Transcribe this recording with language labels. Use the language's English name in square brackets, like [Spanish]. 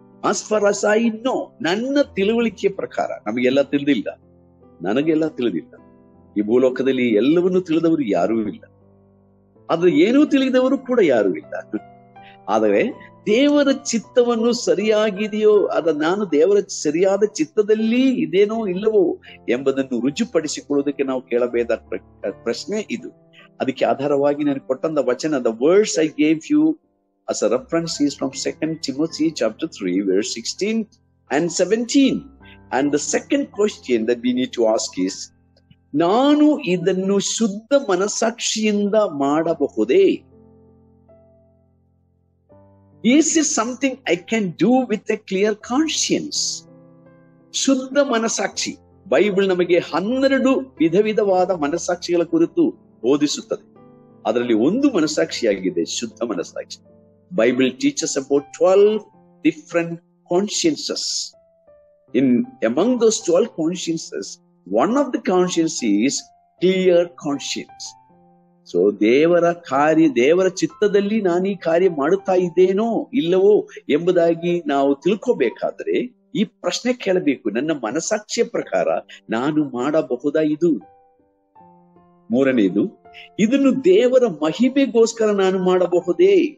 [English] As far as I know, [Kannada] ನನ್ನ ತಿಳುವಳಿಕೆಯ ಪ್ರಕಾರ, ನಮಗೆಲ್ಲ ತಿಳಿದಿಲ್ಲ, ನನಗೆಲ್ಲ ತಿಳಿದಿಲ್ಲ, ಈ ಭೂಲೋಕದಲ್ಲಿ ಎಲ್ಲವನ್ನೂ ತಿಳಿದವರು ಯಾರೂ ಇಲ್ಲ, ಆದ್ರೆ ಏನೂ ತಿಳಿದವರು ಕೂಡ ಯಾರೂ ಇಲ್ಲ. ಆದರೆ ದೇವರ ಚಿತ್ತವನ್ನು ಸರಿಯಾಗಿದೆಯೋ, ನಾನು ದೇವರ ಸರಿಯಾದ ಚಿತ್ತದಲ್ಲಿ ಇದೇನೋ ಇಲ್ಲವೋ ಎಂಬುದನ್ನು ರುಜುಪಡಿಸಿಕೊಳ್ಳುವುದಕ್ಕೆ ನಾವು ಕೇಳಬೇಕಾದ ಪ್ರಶ್ನೆ ಇದು. ಅದಕ್ಕೆ ಆಧಾರವಾಗಿ ನಾನು ಕೊಟ್ಟಂತ ವಚನ, [English] the words I gave you as a reference is from 2 Timothy chapter 3 verse 16 and 17. And the second question that we need to ask is, [Kannada] ನಾನು ಇದನ್ನು ಶುದ್ಧ ಮನಸ್ಸಾಕ್ಷಿಯಿಂದ ಮಾಡಬಹುದೇ? [English] Is it something I can do with a clear conscience? [Kannada] ಶುದ್ಧ ಮನಸ್ಸಾಕ್ಷಿ, Bible ನಮಗೆ 12 ವಿಧವಾದ ಮನಸ್ಸಾಕ್ಷಿಗಳ ಕುರಿತು ಬೋಧಿಸುತ್ತದೆ. ಅದರಲ್ಲಿ ಒಂದು ಮನಸ್ಸಾಕ್ಷಿಯಾಗಿದೆ ಶುದ್ಧ ಮನಸ್ಸಾಕ್ಷಿ. [English] Bible teaches about 12 different consciences. Among those 12 consciences, one of the conscience is clear conscience. [Kannada] So ದೇವರ ಚಿತ್ತದಲ್ಲಿ ನಾನು ಈ ಕಾರ್ಯ ಮಾಡುತ್ತಾ ಇದ್ದೇನೋ ಇಲ್ಲವೋ ಎಂಬುದಾಗಿ ನಾವು ತಿಳ್ಕೋಬೇಕಾದ್ರೆ ಈ ಪ್ರಶ್ನೆ ಕೇಳಬೇಕು, ನನ್ನ ಮನಸಾಕ್ಷಿಯ ಪ್ರಕಾರ ನಾನು ಮಾಡಬಹುದಾ ಇದು? ಮೂರನೇದು, ಇದನ್ನು ದೇವರ ಮಹಿಮೆಗೋಸ್ಕರ ನಾನು ಮಾಡಬಹುದೇ?